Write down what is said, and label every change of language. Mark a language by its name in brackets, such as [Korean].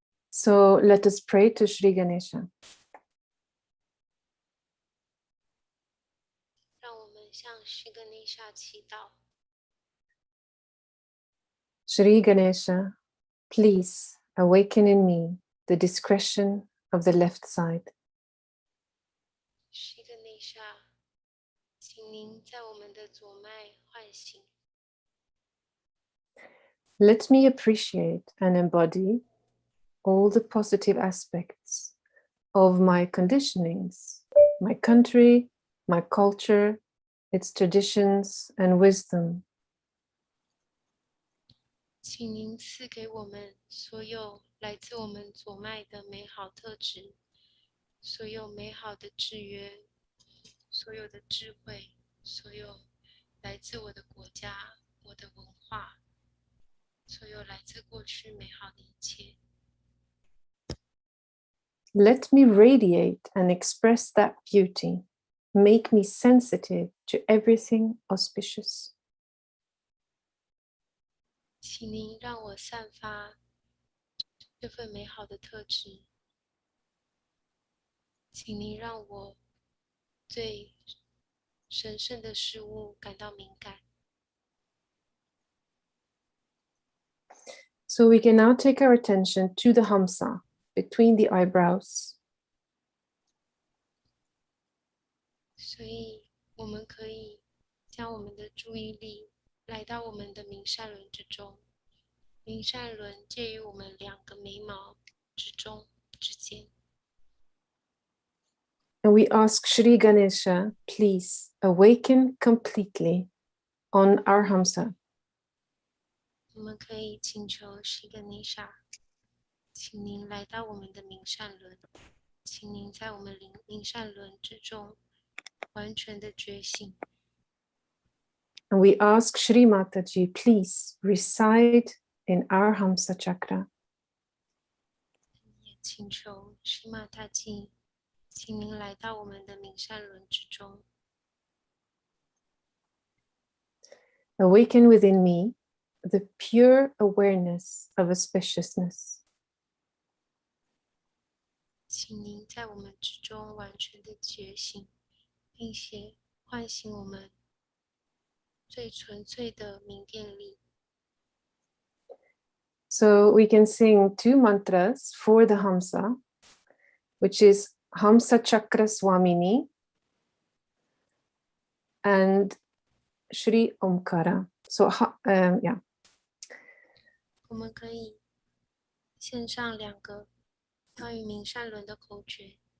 [English] So let us pray to Shri Ganesha. [Chinese] 让我们向Shri Ganesha祈祷。 [English] Shri Ganesha, please awaken in me the discretion of the left side. [Chinese] Shri Ganesha，请您在我们的左脉唤醒。 [English] Let me appreciate and embody all the positive aspects of my conditionings, my country, my culture, its traditions and wisdom. [Chinese] 请您赐给我们所有来自我们左脉的美好特质，所有美好的制约，所有的智慧，所有来自我的国家、我的文化，所有来自过去美好的一切。 [English] Let me radiate and express that beauty. Make me sensitive to everything auspicious. [Chinese] 请您让我散发这份美好的特质，请您让我对神圣的事物感到敏感。 [English] So we can now take our attention to the Hamsa between the eyebrows. [Chinese] 所以我们可以将我们的注意力来到我们的明善轮之中，明善轮介于我们两个眉毛之间。 [English] And we ask Shri Ganesha, please awaken completely on our Hamsa. [Chinese] 我们可以请求Shri Ganesha，请您来到我们的明善轮，请您在我们明善轮之中完全的觉醒。 [English] And we ask Shri Mataji, please reside in our Hamsa Chakra. [Chinese] 也请求Shri Mataji，请您来到我们的明善轮之中。 [English] Awaken within me the pure awareness of auspiciousness. [Chinese] 请您在我们之中完全的觉醒，并且唤醒我们最纯粹的明电力。 [English] So we can sing 2 mantras for the Hamsa, which is Hamsa Chakra Swamini and Shri Omkara. So, yeah. [Chinese] 我们可以献上2个关于明善轮的口诀。